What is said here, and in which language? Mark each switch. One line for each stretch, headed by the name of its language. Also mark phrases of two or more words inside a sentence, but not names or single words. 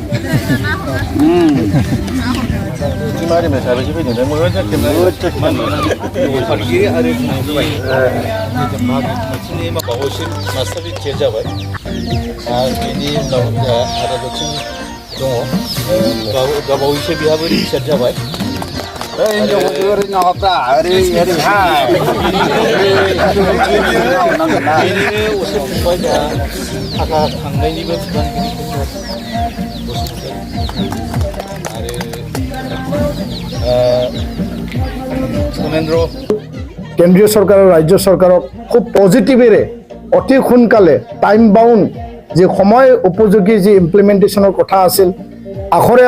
Bodo: मारै साबेसे फैदों मोजां आफादगिरि आरो मोनसेनि माबायावसो मास्टार रिटायार जाबाय आरो बेनि उनाव आदा दक्षिन दङ गाबावैसो बेहाबो रिटायार जाबाय हिनजावफोरखौ ओरै नाङाब्रा ओरैहाय बेनिनो असे फंबाय दा थाखा खांनायनिबो बिबानगिरि
Assamese: ধৰ্মেন্দ্ৰ কেন্দ্ৰীয় চৰকাৰ আৰু ৰাজ্য চৰকাৰক খুব পজিটিভেৰে অতি সোনকালে
English: time bound
Assamese: যি সময় উপযোগী যি ইমপ্লিমেণ্টেশ্যনৰ কথা আছিল আখৰে